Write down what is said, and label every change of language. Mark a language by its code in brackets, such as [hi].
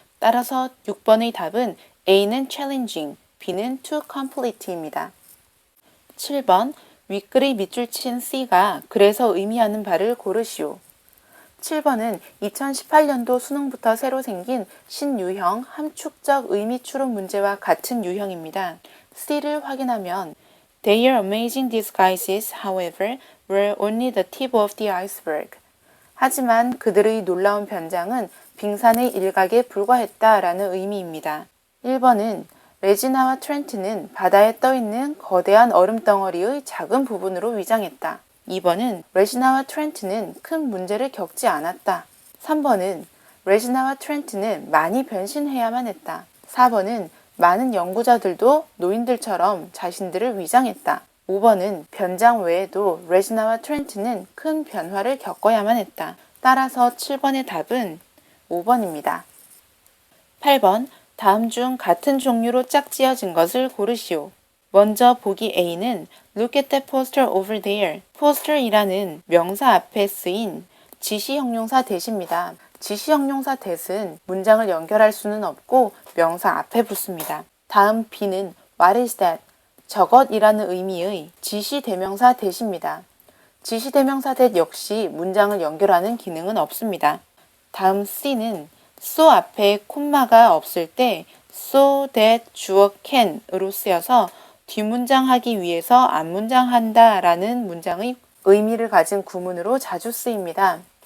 [ko] 따라서 6번의 답은 A는 challenging, B는 to complete입니다. 7번 윗글의 밑줄 친 C가 그래서 의미하는 바를 고르시오. 7번은 2018년도 수능부터 새로 생긴 신유형 함축적 의미 추론 문제와 같은 유형입니다. C를 확인하면 [en] Their amazing disguises, however, were only the tip of the iceberg. [ko] 하지만 그들의 놀라운 변장은 빙산의 일각에 불과했다라는 의미입니다. 1번은 레지나와 트렌트는 바다에 떠있는 거대한 얼음덩어리의 작은 부분으로 위장했다. 2번은 레지나와 트렌트는 큰 문제를 겪지 않았다. 3번은 레지나와 트렌트는 많이 변신해야만 했다. 4번은 많은 연구자들도 노인들처럼 자신들을 위장했다. 5번은 변장 외에도 레지나와 트렌트는 큰 변화를 겪어야만 했다. 따라서 7번의 답은 5번입니다. 8번 다음 중 같은 종류로 짝지어진 것을 고르시오. 먼저 보기 A는 [en] Look at that poster over there. [ko] poster이라는 명사 앞에 쓰인 지시형용사 that입니다. 지시형용사 that은 문장을 연결할 수는 없고 명사 앞에 붙습니다. 다음 B는 [en] What is that? [ko] 저것이라는 의미의 지시대명사 that입니다. 지시대명사 that 역시 문장을 연결하는 기능은 없습니다. 다음 C는 so 앞에 콤마가 없을 때 [en] so that [ko] 주어 can으로 쓰여서 뒷문장 하기 위해서 앞문장 한다 라는 문장의 의미를 가진 구문으로 자주 쓰입니다.